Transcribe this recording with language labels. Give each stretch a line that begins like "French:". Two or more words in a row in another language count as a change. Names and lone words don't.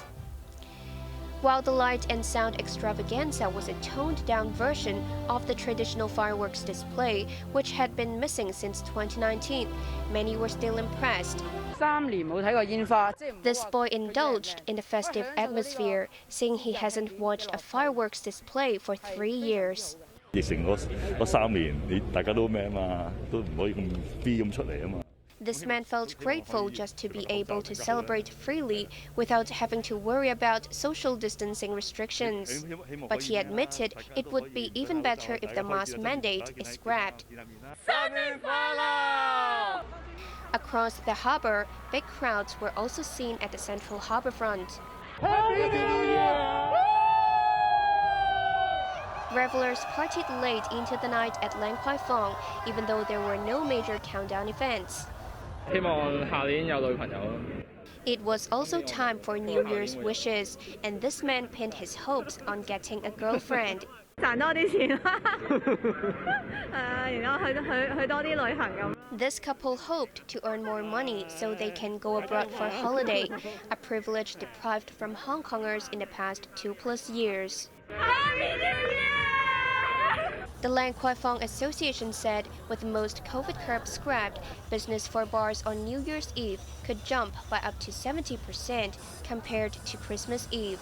English: While the light and sound extravaganza was a toned-down version of the traditional fireworks display, which had been missing since 2019, many were still impressed. This boy indulged in the festive atmosphere, saying he hasn't watched a fireworks display for 3 years.
Cantonese: 疫情嗰3年，大家都咩嘛，都唔可以咁 free 咁出嚟啊嘛。
English: This man felt grateful just to be able to celebrate freely without having to worry about social distancing restrictions. But he admitted it would be even better if the mask mandate is scrapped. Across the harbour, big crowds were also seen at the central harbourfront. Revellers partied late into the night at Lang Kwai Fong, even though there were no major countdown events.
Cantonese: 希望下年有女朋友。
English: It was also time for New Year's wishes, and this man pinned his hopes on getting a girlfriend.
Cantonese: 賺多啲錢然後去多啲旅行咁。
English: This couple hoped to earn more money so they can go abroad for a holiday, a privilege deprived from Hong Kongers in the past 2+ years. Happy New Year! The Lang Kwai Fong Association said with most COVID curbs scrapped, business for bars on New Year's Eve could jump by up to 70% compared to Christmas Eve.